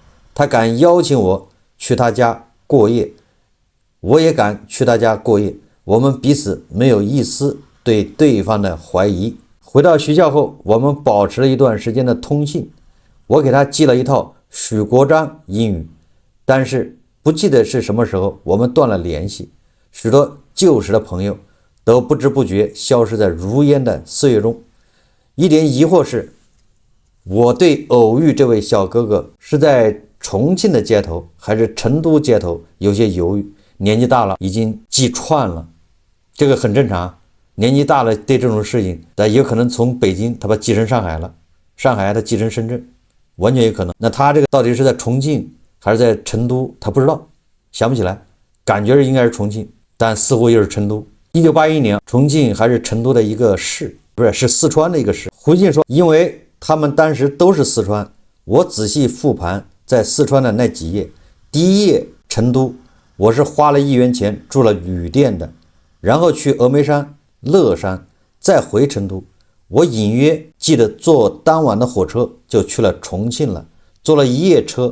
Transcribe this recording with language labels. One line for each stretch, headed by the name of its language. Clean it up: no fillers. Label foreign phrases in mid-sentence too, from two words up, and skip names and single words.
Chinese: 他敢邀請我去他家過夜，我也敢去他家過夜，我們彼此沒有一絲對對方的懷疑。回到學校後，我們保持了一段時間的通信，我給他寄了一套許國璋英語，但是不記得是什麼時候我們斷了聯繫。許多舊時的朋友都不知不覺消失在如煙的岁月中。一点疑惑是，我对偶遇这位小哥哥是在重慶的街頭還是成都街頭有些猶豫。年紀大了已經記串了，這個很正常。年紀大了對這種事情，但也可能從北京他把寄成上海了，上海他寄成深圳，完全有可能。那他这個到底是在重慶還是在成都，他不知道，想不起來，感覺是應該是重慶，但似乎又是成都。1981年，重慶還是成都的一個市，不是，是四川的一個市。胡靜說，因為他們當時都是四川，我仔細復盤在四川的那幾夜。第一夜成都，我是花了1元錢住了旅店的，然後去峨眉山、樂山，再回成都。我隱約記得坐當晚的火車就去了重慶了，坐了1夜車。